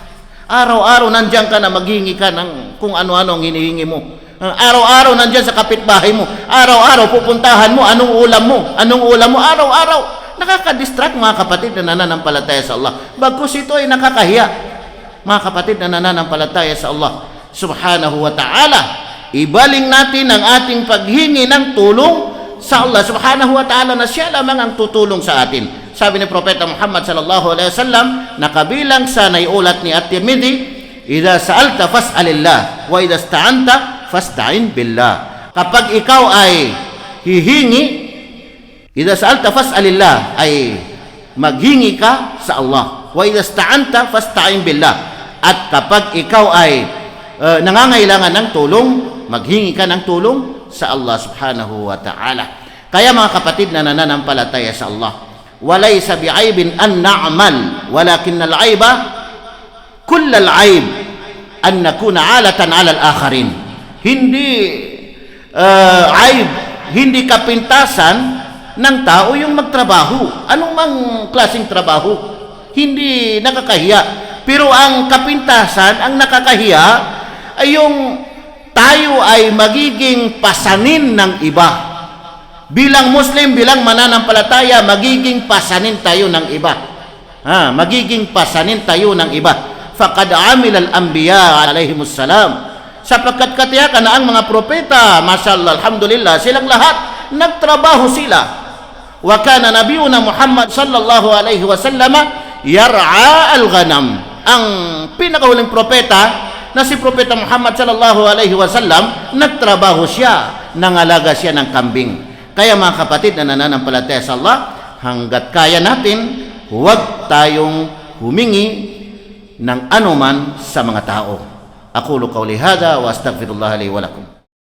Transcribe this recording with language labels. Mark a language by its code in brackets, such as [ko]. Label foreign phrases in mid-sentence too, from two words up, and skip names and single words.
[tl] Araw-araw nandiyan ka na maghingi ka ng kung ano-ano ang hinihingi mo. Araw-araw nandiyan sa kapitbahay mo. Araw-araw pupuntahan mo, anong ulam mo? Anong ulam mo? Araw-araw. Nakaka-distract, mga kapatid na nananampalataya sa Allah. Bagkus ito ay nakakahiya, mga kapatid na nananampalataya sa Allah [ar] سبحانه وتعالى. [tl] Ibaling natin ang ating paghingi ng tulong sa Allah [ar] سبحانه وتعالى [tl] na siya lamang ang tutulong sa atin. Sabi ni Propeta Muhammad [ar] صلى الله عليه وسلم [tl] na kabilang sa naiulat ni At-Tirmidhi, [ar] إذا سألت فاسأل الله وإذا استعنت فاستعن بالله. [tl] Kapag ikaw ay hihingi, [ar] إذا سألت فاسأل الله, [tl] ay maghingi ka sa Allah. [ar] وإذا استعنت فاستعن بالله. [tl] At kapag ikaw ay nangangailangan ng tulong, maghingi ka ng tulong sa Allah [ar] سبحانه وتعالى. [tl] Kaya mga kapatid na nananampalataya sa Allah, [ar] وليس بعيب أن نعمل ولكن العيب كل العيب أن نكون عالة على الآخرين. [tl] Hindi aib, hindi kapintasan ng tao yung magtrabaho. Anong mang klaseng trabaho, hindi nakakahiya. Pero ang kapintasan, ang nakakahiya ay yung tayo ay magiging pasanin ng iba. Bilang Muslim, bilang mananampalataya, magiging pasanin tayo ng iba. Magiging pasanin tayo ng iba. [ar] فقد عمل الأنبياء عليهم السلام. [tl] Sapagkat katiyakan na ang mga propeta, [ar] ما شاء الله، الحمد لله, [tl] silang lahat nagtrabaho sila. [ar] وكان نبينا محمد صلى الله عليه وسلم يرعى الغنم. [tl] Ang pinakahuling propeta na si Propeta Muhammad [ar] صلى الله عليه وسلم, [tl] nagtrabaho siya, nangalaga siya ng kambing. Kaya mga kapatid na nananampalataya sa Allah, hanggat kaya natin, huwag tayong humingi ng anuman sa mga tao. [ar] أقول قولي هذا وأستغفر الله لي ولكم.